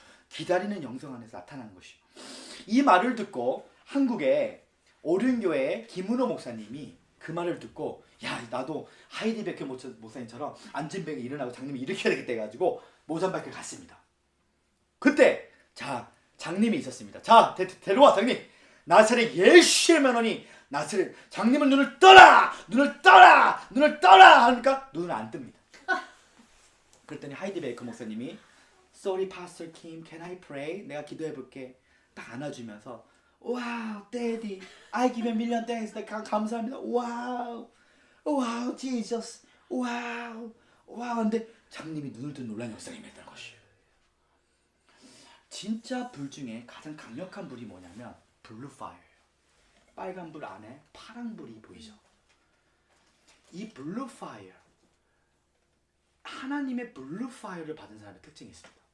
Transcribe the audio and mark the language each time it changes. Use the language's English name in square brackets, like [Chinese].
[Korean] 기다리는 영성 안에서 나타나는 것이요. 이 말을 듣고 한국의 오륜교회 김은호 목사님이 그 말을 듣고 야 나도 하이디 베케 목사님처럼 안진뱅이 일어나고 장님이 일으켜야 되겠다 해가지고 모잠바이크를 갔습니다. 그때 자 장님이 있었습니다. 자 데려와 장님. 나사렛 예수의 면허니 나사렛 장님은 눈을 떠라! 눈을 떠라! 눈을 떠라! 하니까 눈을 안 뜹니다. 그랬더니 하이디 베이커 목사님이 [English] Sorry Pastor Kim, can I pray? [Korean] 내가 기도해볼게. 딱 안아주면서 와우, [English] Daddy, I give you a million thanks. [Korean] 감사합니다. 와우, 와우, Jesus, 와우, 와우. 근데 장님이 눈을 뜬 놀란 역사가 임했다는 것이에요. 진짜 불 중에 가장 강력한 불이 뭐냐면 블루 파이어예요. 빨간 불 안에 파란 불이 보이죠. 이 블루 파이어, 하나님의 블루 파이어를 받은 사람의 특징이 있습니다.